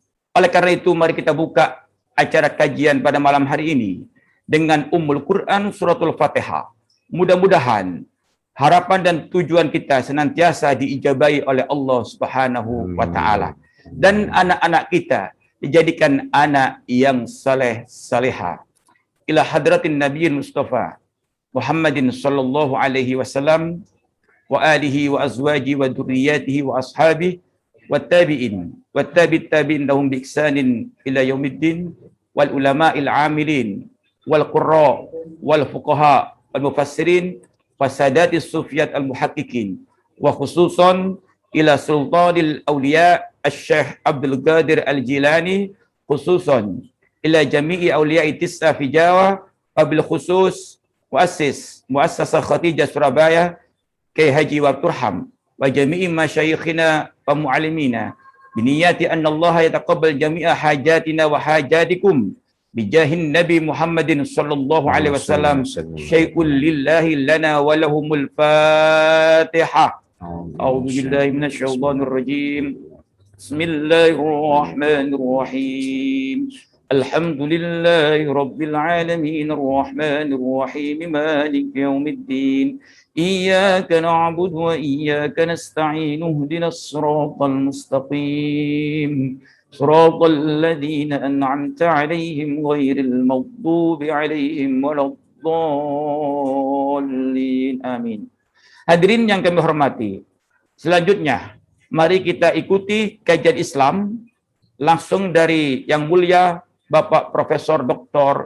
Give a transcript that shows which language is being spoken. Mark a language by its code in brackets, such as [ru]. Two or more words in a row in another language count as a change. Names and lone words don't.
[id] Oleh karena itu, mari kita buka acara kajian pada malam hari ini dengan Ummul Quran Suratul Fatihah. Mudah-mudahan harapan dan tujuan kita senantiasa diijabahi oleh Allah [ar] سبحانه وتعالى. [id] Dan anak-anak kita dijadikan anak yang saleh-salehah. [ar] إلى حضرة النبي المصطفى محمد صلى الله عليه وسلم وآله وأزواج وذريته وأصحابه وتابعين وتابعين لهم بإحسان إلى يوم الدين والعلماء العاملين والقراء والفقهاء والمفسرين والسادات الصوفية المحققين وخصوصا إلى سلطان الأولياء الشيخ عبد القادر الجيلاني، خصوصا إلى جميع أولياء تسعة في جاوة، وبالخصوص مؤسسة Khatijah Surabaya Kyai Haji Wabturham وجميع مشايخنا ومعلمينا بنية أن الله يتقبل جميع حاجاتنا وحاجاتكم بجاه النبي محمد صلى الله عليه وسلم. شيء لله لنا ولهم الفاتحة. أعوذ بالله من الشيطان الرجيم. بسم الله الرحمن الرحيم. الحمد لله رب العالمين الرحمن الرحيم مالك يوم الدين إياك نعبد وإياك نستعين اهدنا الصراط المستقيم صراط الذين أنعمت عليهم غير المغضوب عليهم ولا الضالين آمين. [id] Hadirin yang kami hormati, selanjutnya mari kita ikuti kajian Islam langsung dari Yang Mulia Bapak Profesor Dr.